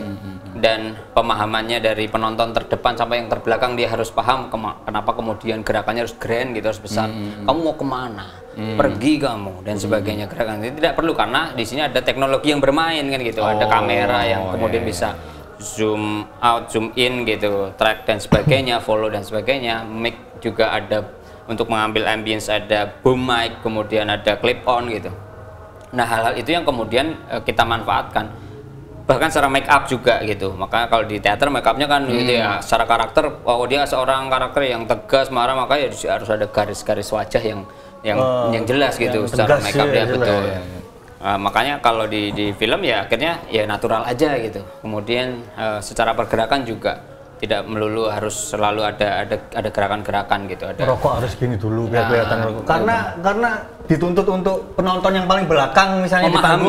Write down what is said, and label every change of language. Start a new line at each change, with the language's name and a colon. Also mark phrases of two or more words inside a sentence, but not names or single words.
Indonesian: Dan pemahamannya dari penonton terdepan sampai yang terbelakang, dia harus paham kenapa kemudian gerakannya harus grand gitu, harus besar. Kamu mau kemana? Pergi kamu dan sebagainya. Gerakan itu tidak perlu, karena di sini ada teknologi yang bermain kan gitu. Ada kamera yang kemudian bisa
English: zoom out, zoom in
Indonesian: gitu, track dan sebagainya, follow dan sebagainya. Mic juga ada untuk mengambil ambience, ada
English: boom mic,
Indonesian: kemudian ada
English: clip on
Indonesian: gitu. Nah, hal-hal itu yang kemudian kita manfaatkan. Bahkan secara make up juga gitu. Maka kalau di teater make upnya kan gitu ya, secara karakter, oh dia seorang karakter yang tegas, marah, maka ya harus ada garis-garis wajah yang jelas gitu, secara make up dia betul. Makanya kalau di film ya akhirnya ya natural aja gitu. Kemudian secara pergerakan juga tidak melulu harus selalu ada gerakan-gerakan gitu. Ada rokok harus gini dulu biar kelihatan rokok. Karena dituntut untuk penonton yang paling belakang misalnya di panggung.